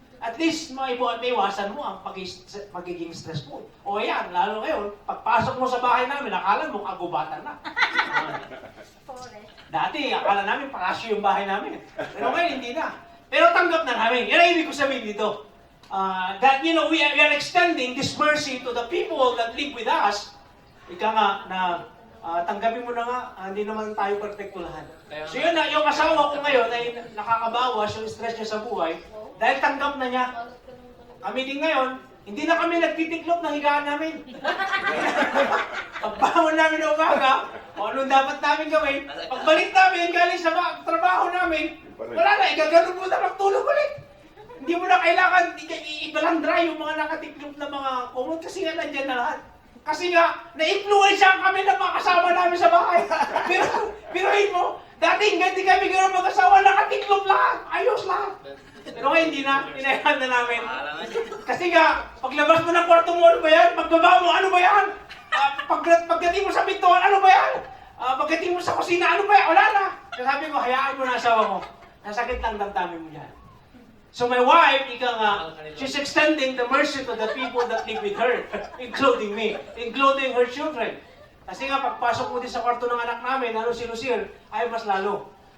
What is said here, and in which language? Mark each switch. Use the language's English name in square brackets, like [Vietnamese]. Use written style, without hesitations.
[Filipino] At least, maiwasan mo ang pagiging stressful. O yan, lalo ngayon, pagpasok mo sa bahay namin, akala mo kagubatan na. Dati, akala namin palasyo yung bahay namin. Pero ngayon, hindi na. Pero tanggap na namin. Yan ang ibig ko sabihin dito. [English] That, we are extending this mercy to the people that live with us. [Filipino] Ika nga, na tanggapin mo na nga, hindi naman tayo perfecto lahat. So yun na, yung asawa ko ngayon ay nakakabawas yung stress niya sa buhay dahil tanggap na niya. Kami din ngayon, hindi na kami nagtitiklop ng higaan namin. Pagbangon namin na umaga, o anong dapat namin gawin, pagbalik namin galing sa trabaho namin, wala na, igagano'n mo na magtulog ulit. Hindi mo na kailangan ibalandra yung mga nakatiklop na mga kumot kasi nga nandyan na lahat. Kasi nga, na-influensya kami ng mga kasama namin sa bahay. Piruhin mo, dati hindi kami gano'n mag-asawa, nakatiklop lahat, ayos lahat. Pero ngayon hindi na, inayahan na namin. Kasi nga, paglabas mo ng kwarto mo, ano ba yan? Pagbaba mo, ano ba yan? Pagdating mo sa pintuan, ano ba yan? Pagdating mo sa kusina, ano ba yan? Wala na. Kaya sabi ko, hayaan mo na asawa mo. Nasakit lang damdamin mo yan. [English] So my wife, she's extending the mercy to the people that live with her, including me, including her children. [Filipino] Kasi nga, pagpasok mo din sa kwarto ng anak namin, si Lucille, ay mas lalo.